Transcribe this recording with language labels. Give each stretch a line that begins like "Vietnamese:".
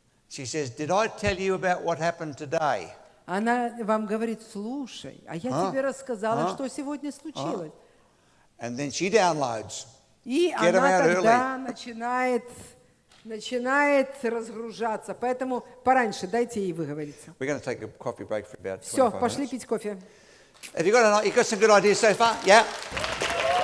English: She says, "Did I tell you about what happened today?"
Russian: Она вам говорит: слушай, а я тебе рассказала, что сегодня случилось.
English: And then she downloads.
Russian: И она тогда начинает разгружаться. Поэтому пораньше дайте ей выговориться.
English: We're going to take a coffee break for about 25 minutes.
Russian: Все, пошли пить кофе.
English: Have you got some good ideas so far? Yeah.